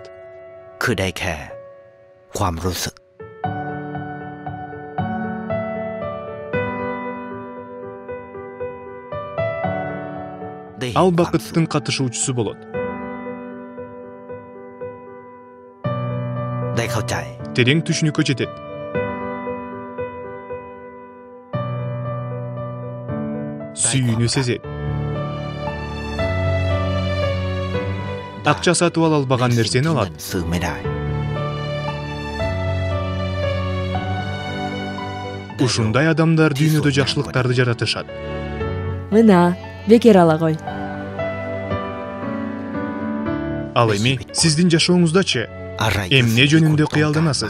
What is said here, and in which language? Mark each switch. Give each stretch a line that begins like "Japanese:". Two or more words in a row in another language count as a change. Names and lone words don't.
Thai: คือได้แค่ความรู้สึก
Kyrgyz: Ал бакыттын катышуучусу болот.
Thai: ได้เข้าใจ
Kyrgyz: Терең түшүнүккө жетет. Сүйүүнү сезет. Акча сатып ала албаган нерсени алат.
Thai: ซื้อไม่ได้
Kyrgyz: Ушундай адамдар дүйнөдө жакшылыктарды жаратышат. Мына, бекер ала кой. Ал эми сиздин жашооңуздачы
Thai: อะไร
Kyrgyz: эмне жөнүндө кыялданасыз?